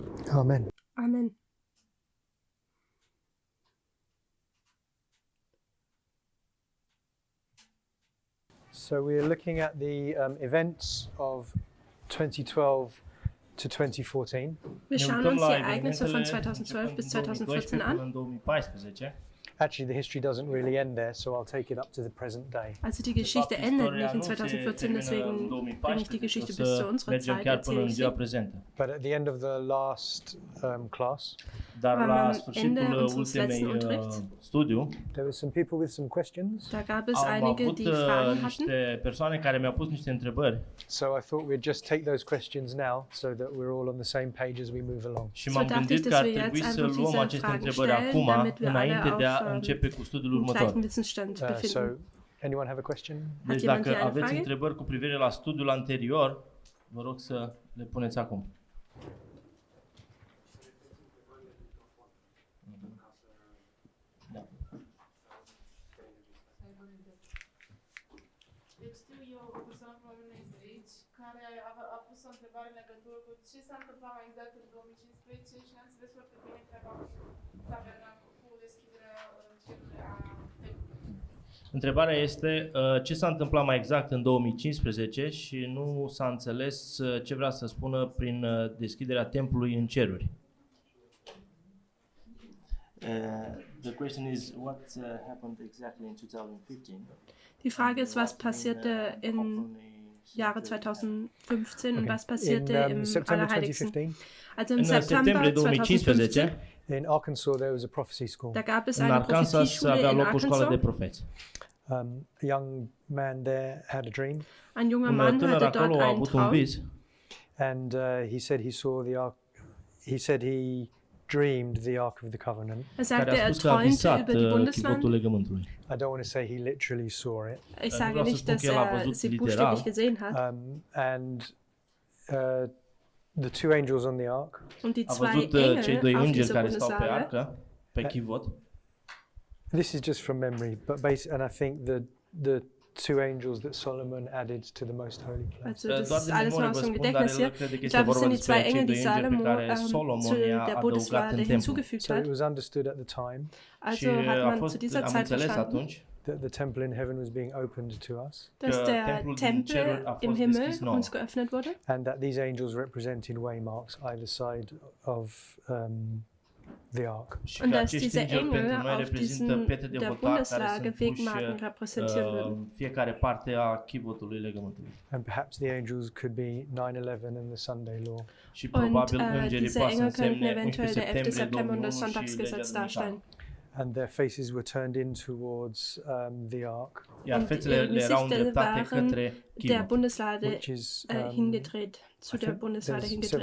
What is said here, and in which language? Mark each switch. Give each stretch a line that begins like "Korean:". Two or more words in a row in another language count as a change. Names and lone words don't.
English: Amen. Amen. So we're looking at the events of 2012 to 2014.
German: Wir
Romanian: Ne
German: schauen
Romanian: uităm
German: uns
Romanian: la
German: die Ereignisse von
Romanian: evenimentele
German: 2012 bis
Romanian: începând din 2012
German: 2014
Romanian: până
German: an.
Romanian: în 2014.
English: Actually, the history doesn't really end there, so I'll take it up to the present day.
German: Also die Geschichte endet nicht in 2014, deswegen bringe ich die Geschichte bis zu unserer
Romanian: mergem
German: Zeit,
Romanian: chiar până
German: erzähle
Romanian: în
German: ich
Romanian: ziua
German: sie.
Romanian: prezentă.
English: But at the end of the last class,
Romanian: Dar
German: Am
Romanian: la
German: Ende
Romanian: sfârșitul
German: unseres letzten
Romanian: ultimei
German: Unterrichts
Romanian: studiu,
English: there were some people with some questions.
German: Da gab es
Romanian: am
German: einige,
Romanian: avut
German: die Fragen hatten.
Romanian: niște persoane care mi-au pus niște întrebări
English: So I thought we'd just take those questions now so that we're all on the same page as we move along.
Romanian: și
German: So
Romanian: m-am
German: dachte
Romanian: gândit
German: ich,
Romanian: că ar
German: dass wir
Romanian: trebui
German: jetzt
Romanian: să
German: einfach
Romanian: luăm
German: diese
Romanian: aceste
German: Fragen
Romanian: întrebări
German: stellen,
Romanian: acum,
German: damit wir alle
Romanian: înainte de a
German: auf
Romanian: începe cu studiul
German: im
Romanian: următor.
German: gleichen Wissensstand
English: So
German: befinden.
English: anyone have a question?
Romanian: Deci
German: jemand
Romanian: dacă
German: hier eine
Romanian: aveți
German: Frage?
Romanian: întrebări cu privire la studiul anterior, vă rog să le puneți acum. Da. Deci știu eu o persoană cu numele Zeit care a pus o întrebare în legătură cu ce s-a întâmplat mai exact în 2015 și n-am înțeles foarte bine treaba cu deschiderea cerului a templului. Întrebarea este ce s-a întâmplat mai exact în 2015 și nu s-a înțeles ce vrea să spună prin deschiderea templului în ceruri.
English: The question is what happened exactly in 2015?
German: Die Frage ist, was passierte im Jahre 2015 und was passierte im September Allerheiligsten. 2015, Also im
Romanian: În
German: September
Romanian: septembrie 2015,
English: 2015, in Arkansas there was a prophecy school.
German: da gab es
Romanian: în
German: eine
Romanian: Arkansas avea
German: Prophetieschule in
Romanian: loc o școală de
German: Arkansas.
Romanian: profeți.
English: A young man there had a dream,
German: Ein junger
Romanian: Un
German: Mann
Romanian: tânăr
German: hatte
Romanian: acolo
German: dort
Romanian: a
German: einen
Romanian: avut un
German: Traum
Romanian: vis
English: and he said he saw the ark. He said he dreamed the Ark of the Covenant.
German: Er
Romanian: care
German: sagte,
Romanian: a
German: er
Romanian: spus că a
German: träumte
Romanian: visat
German: über die Bundeslande.
Romanian: chivotul legământului.
English: I don't want to say he literally saw it.
German: Ich
Romanian: Nu
German: sage
Romanian: vreau să
German: nicht,
Romanian: spun
German: dass
Romanian: că el a
German: er
Romanian: văzut
German: sie
Romanian: literal.
German: buchstäblich gesehen hat.
English: And the two angels on the ark
German: Und die
Romanian: A
German: zwei
Romanian: văzut cei
German: Engel
Romanian: doi
German: auf
Romanian: îngeri
German: dieser
Romanian: care stau pe
German: Bundeslade.
Romanian: arcă, pe chivot.
English: This is just from memory, but and I think the two angels that Solomon added to the most holy place.
German: Also
Romanian: Doar
German: das ist
Romanian: din
German: alles nur
Romanian: memorie
German: aus
Romanian: vă
German: dem
Romanian: spun, dar
German: Gedächtnis
Romanian: el
German: hier.
Romanian: crede că
German: Ich
Romanian: este
German: glaube, es
Romanian: vorba
German: sind die zwei
Romanian: despre cei
German: Engel,
Romanian: doi
German: die
Romanian: îngeri pe
German: Salomo
Romanian: care
German: zu
Romanian: Solomon i-a
German: der
Romanian: adăugat
German: Bundeslade
Romanian: în templu.
German: hinzugefügt
English: So it
German: hat.
English: was understood at the time
Romanian: Și
German: Also hat
Romanian: a
German: man
Romanian: fost,
German: zu dieser
Romanian: am
German: Zeit
Romanian: înțeles
German: verstanden,
Romanian: atunci
English: that the temple in heaven was being opened to us,
German: dass
Romanian: că
German: der
Romanian: templul din ceruri
German: Tempel
Romanian: a
German: im
Romanian: fost
German: Himmel
Romanian: deschis nouă.
German: uns geöffnet wurde
English: and that these angels represented waymarks either side of the ark.
Romanian: Și
German: und
Romanian: că
German: dass
Romanian: acești
German: diese
Romanian: îngeri
German: Engel
Romanian: pentru noi
German: auf
Romanian: reprezintă
German: diesen
Romanian: pietre de
German: der
Romanian: hotar care
German: Bundeslage
Romanian: sunt puși
German: Wegmarken repräsentieren würden.
Romanian: în fiecare parte a chivotului legământului.
English: And perhaps the angels could be 9/11 and the Sunday law.
Romanian: Și
German: Und
Romanian: probabil îngerii
German: diese
Romanian: poate să
German: Engel könnten
Romanian: însemne
German: eventuell
Romanian: 11
German: der 11.
Romanian: septembrie
German: September und das
Romanian: 2001 și legea
German: Sonntagsgesetz
Romanian: duminicală.
German: darstellen.
English: And their faces were turned in towards the ark,
Romanian: Iar
German: Und
Romanian: fețele
German: ihre
Romanian: le erau
German: Gesichter
Romanian: îndreptate
German: waren
Romanian: către
German: der
Romanian: chivot.
German: Bundeslade
English: which is
German: hingedreht, zu
English: I
German: der
English: think
German: Bundeslade
English: there's several